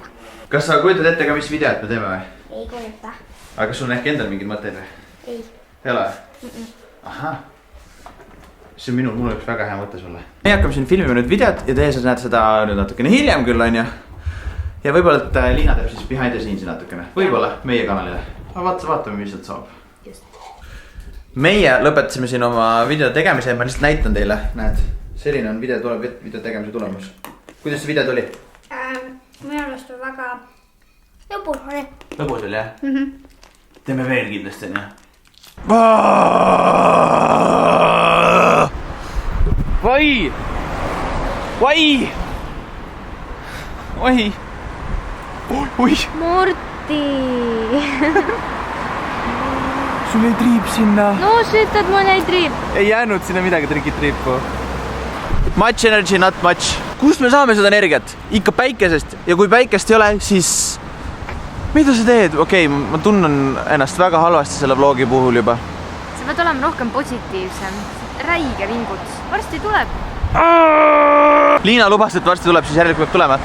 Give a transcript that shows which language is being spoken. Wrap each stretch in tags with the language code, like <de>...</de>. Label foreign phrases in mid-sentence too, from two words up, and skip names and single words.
<et>Kas sa kujutad ette ka, mis videot me teeme või? Ei kujuta. Aga kas sul on ehk endal mingid mõtteid või? Ei. Ei ole? Ahah. See on mul üks väga hea mõte sulle. Me hakkame siin filmima nüüd videot ja teie näete seda nüüd natukene hiljem küll, on ju. Ja võib-olla, et Liina teeb siis</et> <en>behind the scenes</en> <et>natukene. Võib-olla meie kanalile. Vaatame, mis sealt saab. Meie lõpetasime siin oma video tegemise ja ma lihtsalt näitan teile. Näed, selline on video tegemise tulemus. Kuidas see video tuli? Minu arust on väga lõbus oli. Lõbus oli, jah? Teeme veel kindlasti, on ju. Vai! Oi! Morti! Sul ei triip sinna.</et> <en>No shit,</en> <et>et mul ei triip. Ei jäänud sinna midagi triipu.</et> <en>Much energy, not much.</en> <et>Kust me saame seda energiat? Ikka päikesest. Ja kui päikest ei ole, siis... Mida sa teed? Okei, ma tunnen ennast väga halvasti selle vlogi puhul juba. Sa pead olema rohkem positiivsem. Räige vinguts. Varsti tuleb. Liina lubas, et varsti tuleb, siis järelikult peab tulema.</et>